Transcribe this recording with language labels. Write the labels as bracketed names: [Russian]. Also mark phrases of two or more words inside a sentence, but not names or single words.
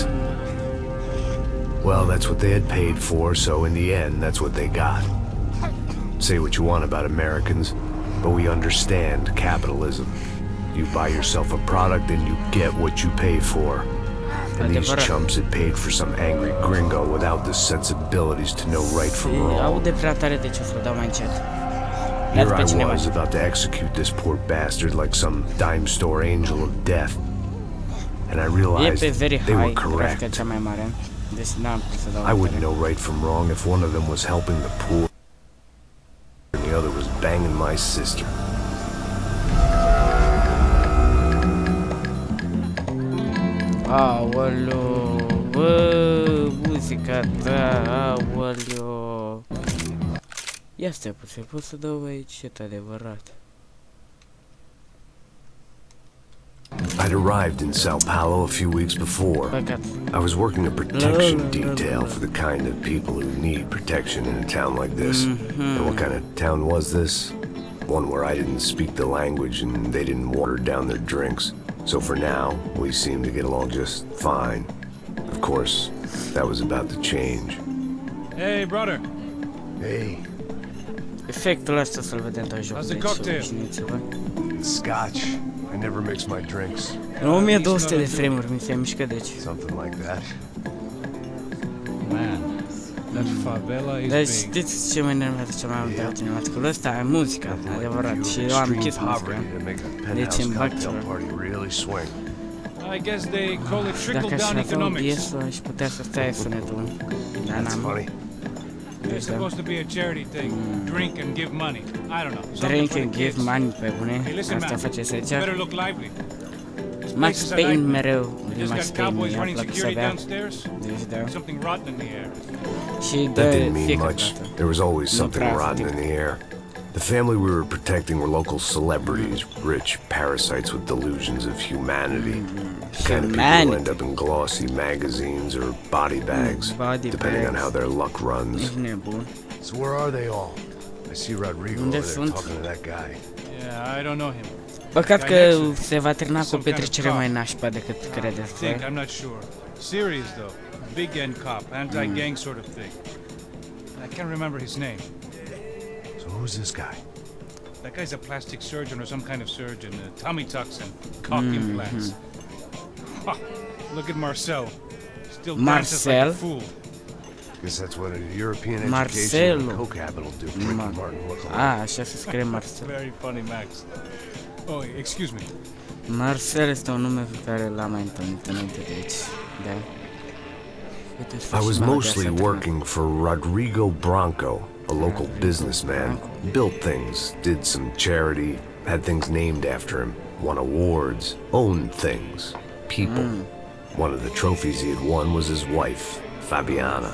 [English] Well, that's what they had paid for, so in the end, that's what they got. Say what you want about Americans, but we understand capitalism. You buy yourself a product and you get what you pay for. And these chumps had paid for some angry gringo without the sensibilities to know right from wrong. [Romanian] Aude prea tare, deci o să-l dau mai încet. [English] Here I was about to execute this poor bastard like some dime store angel of death. And I realized they were correct. I wouldn't know right from wrong if one of them was helping the poor and the other was banging my sister. [Romanian] Aoleo, bă, muzica ta, aoleo. Ia stai puțin, pot să dau aici ce-t adevărat. [English] I'd arrived in Sao Paulo a few weeks before. I was working a protection detail for the kind of people who need protection in a town like this. And what kind of town was this? One where I didn't speak the language and they didn't water down their drinks. So for now, we seemed to get along just fine. Of course, that was about to change. Hey, brother. Hey. [Romanian] Efectul ăsta să-l vedem tot jocul. [English] How's the cocktail? Scotch. I never mix my drinks. [Romanian] În 1200 de frame-uri mi se mișcă, deci. [English] Something like that. Man, that favela is [Romanian] Deci [English] big. [Romanian] știți ce mă enervează cel mai mult de la cinematicul ăsta? E muzica, adevărat, și eu am închis muzica. Deci îmi bag ceva. [English] I guess they call it [Romanian] Dacă [English] trickle [Romanian] aș [English] down [Romanian] avea [English] economics. [Romanian] OBS-ul, aș putea să stai sunetul. Dar n-am. [English] It's supposed to be a charity thing. Drink and give money. I don't know. Drink and give money, [Romanian] pe bune. Asta faceți aici. [English] Better look lively. [Romanian] Max Payne mereu. [English] Just Max got Payne cowboys [Romanian] mi-a [English] running [Romanian] plăcut să [English] security [Romanian] bea. [English] downstairs. [Romanian] Deci da. [English] Something rotten in the air. [Romanian] Și [English] That [Romanian] de [English] didn't mean [Romanian] fiecare [English] much. [Romanian] dată. [English] There was always something rotten in the air. The family we were protecting were local celebrities, rich parasites with delusions of humanity. The kind of people who end up in glossy magazines or body bags, depending on how their luck runs. [Romanian] Ești nebun. [English] So where are they all? I see Rodrigo over there talking to that guy. Yeah, I don't know him. [Romanian] Păcat că se va termina cu o petrecere mai nașpa decât credeți. [English] I'm not sure. Serious though. Big end cop, anti-gang sort of thing. I can't remember his name. So who's this guy? That guy's a plastic surgeon or some kind of surgeon. Tommy tucks and cock implants. Ha, look at Marcel. Still dances like a fool. Guess that's what a European education and co-capital do. Martin look alike. [Romanian] Ah, așa se scrie Marcel. [English] Very funny, Max. Oh, excuse me. [Romanian] Marcel este un nume pe care l-am mai întâlnit înainte de aici. Da. [English] I was mostly working for Rodrigo Branco, a local businessman. Built things, did some charity, had things named after him, won awards, owned things, people. One of the trophies he had won was his wife, Fabiana.